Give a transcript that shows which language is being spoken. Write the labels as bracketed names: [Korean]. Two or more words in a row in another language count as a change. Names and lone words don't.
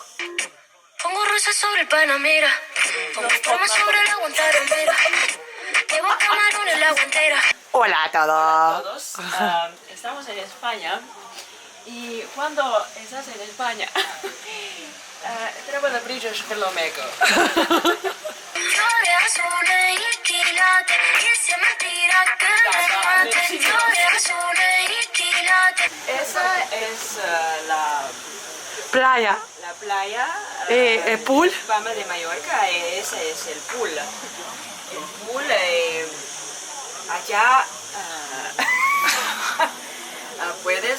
[Spanish] Pongo rosas sobre el Panamera, pongo plumas sobre la guantera, llevo camarones la guantera. Hola a todos. Todos. Estamos en España y cuando estás en España [Serbian] treba da pričaš vrlo meko. [Spanish] Fiore azule y quilate, y si es mentira que me mate. Fiore azule y quilate. Esa es la Playa. playa Pool. Palma de Mallorca, ese es el pool. El pool allá puedes